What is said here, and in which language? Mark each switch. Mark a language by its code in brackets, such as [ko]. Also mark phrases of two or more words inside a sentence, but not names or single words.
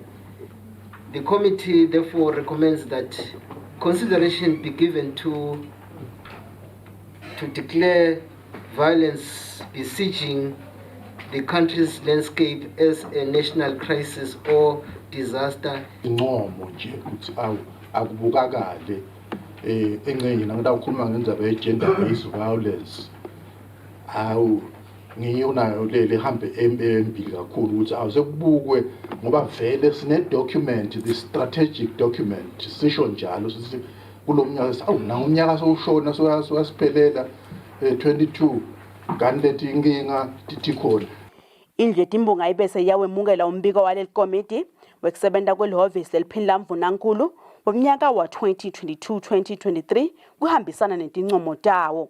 [en] The committee therefore recommends that consideration be given to declare violence besieging the country's landscape as a national crisis or disaster. [ss] Incomo nje ukuthi akubukakale engeyina ngidawukhuluma ngendzaba ye [en] gender based violence [ss] ngiyo nayo le hambe embili kakhulu ukuthi awusekubukwe ngoba vele sine document, [en] the strategic document [ss] sisho njalo sithi kulomnyaka nawumnyaka sowushona soyasiphelela 22 kanti leti inkinga tikhona. Indlu yetimbonga ibese yawemukela umbiko waleli komiti wekusebenta kwelihhovisi leliphini Mvunankulu womnyaka wa 2022-2023 kuhambisana netincomo tawo.